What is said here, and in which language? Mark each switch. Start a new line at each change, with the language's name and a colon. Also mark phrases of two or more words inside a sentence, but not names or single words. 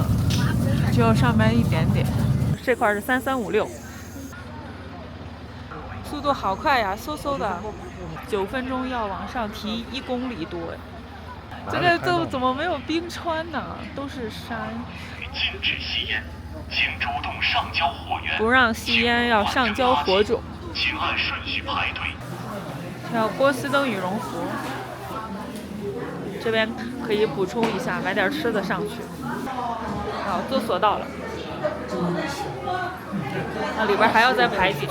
Chinese: 只有上面一點點。這塊是3356，速度好快呀，嗖嗖的，9分鐘要往上提1公里多。這個都怎麼沒有冰川呢？都是山。禁止吸煙，請主動上交火源。不讓吸煙，要上交火種。請按順序排隊。要波司登羽絨服。這邊可以補充一下，買點吃的上去。好，坐索道了。那裡邊還要再排幾圈。